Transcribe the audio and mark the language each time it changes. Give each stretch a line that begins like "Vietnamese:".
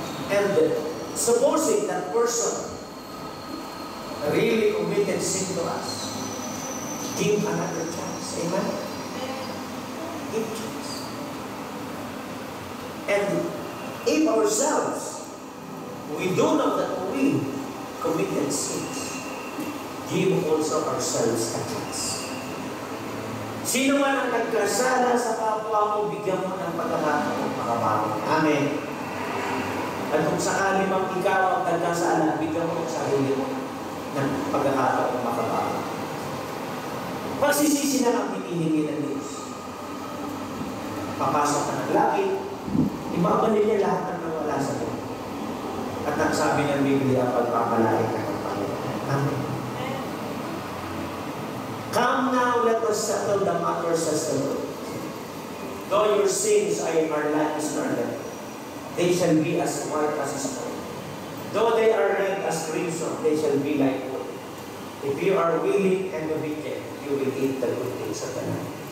English: And supposing that person really committed sin to us, give another chance. Amen? Give chance. And if ourselves, we do know that we committed sins, give also ourselves a chance.
Filipino: Sino man ang nagkasala sa kapwa mo, bigyan mo ng pagkakataon makabago. Amen. At kung sakali mang ikaw ang nagkasala, bigyan mo ang sarili mo ng pagkakataon makabago. Pagsisisi na ang hinihingi ng Diyos. Papasok ka ng langit, ibabalik niya lahat ng nawala sa iyo. At ang sabi ng Biblia, pagpapalaki ka ng Panginoon. Amen.
English: Come now, let us settle the matters as the Lord. Though your sins are like scarlet, they shall be as white as snow. Though they are red as crimson, they shall be like wool. If you are willing and obedient, you will eat the good things of the land.